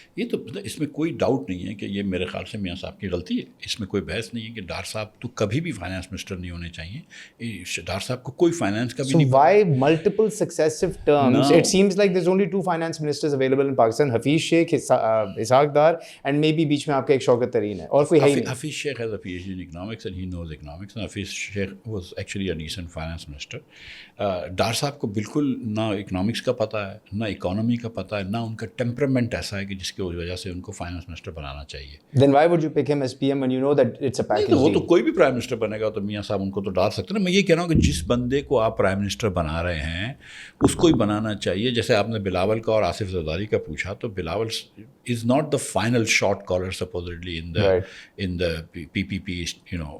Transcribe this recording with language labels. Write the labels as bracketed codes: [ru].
[ur] یہ تو اس میں کوئی ڈاؤٹ نہیں ہے کہ یہ میرے خیال سے میاں صاحب کی غلطی ہے، اس میں کوئی بحث نہیں ہے کہ ڈار صاحب تو کبھی بھی فائنانس منسٹر نہیں ہونے چاہیے، ڈار صاحب کو کوئی فائنانس کا بھی نہیں. [en] So why multiple successive terms? No. It seems like there's only 2 finance ministers available in Pakistan, Hafiz Sheikh, Ishaq Dar, and maybe [ur] بیچ میں آپ کا ایک شوکت ترین ہے، اور کوئی ہے ہی نہیں. [en] Hafiz Sheikh has a PhD in economics and he knows economics, and Hafiz Sheikh was actually a decent finance minister. [ur] Dar صاحب کو بالکل نہ اکنامکس کا پتہ ہے، نہ اکانومی کا پتہ ہے، نہ ان کا ٹیمپرامنٹ ایسا ہے کہ جس کی وجہ سے ان کو فائنانس منسٹر بنانا چاہیے. [en] Then why would you pick him as PM when you know that it's a package deal? [ur] وہ تو کوئی بھی پرائم منسٹر بنے گا تو میاں صاحب ان کو تو ڈال سکتے ہیں. میں یہ کہہ رہا ہوں کہ جس بندے کو آپ پرائم منسٹر بنا رہے ہیں اس کو ہی بنانا چاہیے. جیسے آپ نے بلاول کا اور آصف زرداری کا پوچھا، تو Bilawal [en] is not the final shot caller supposedly in the PPP, you know.